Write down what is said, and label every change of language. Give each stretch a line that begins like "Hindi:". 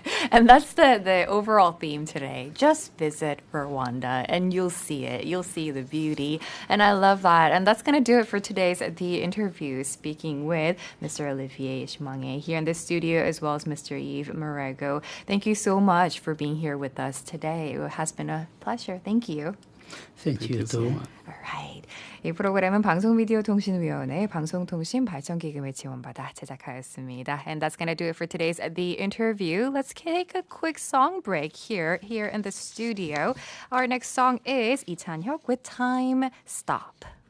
English: And that's the overall theme today. Just visit Rwanda and you'll see it. You'll see the beauty. And I love that. And that's going to do it for today's The Interview, speaking with Mr. Olivier ISHIMWE here in the studio, as well as Mr. Yves MUREGO. Thank you so much for being here with us today. It has been a pleasure. Thank you. Thank you too. Alright.
Korean: 이 프로그램은 방송미디어통신위원회 방송통신발전기금을 지원받아 제작하였습니다.
English: And that's going to do it for today's The Interview. Let's take a quick song break here in the studio. Our next song is 이찬혁 with Time Stop.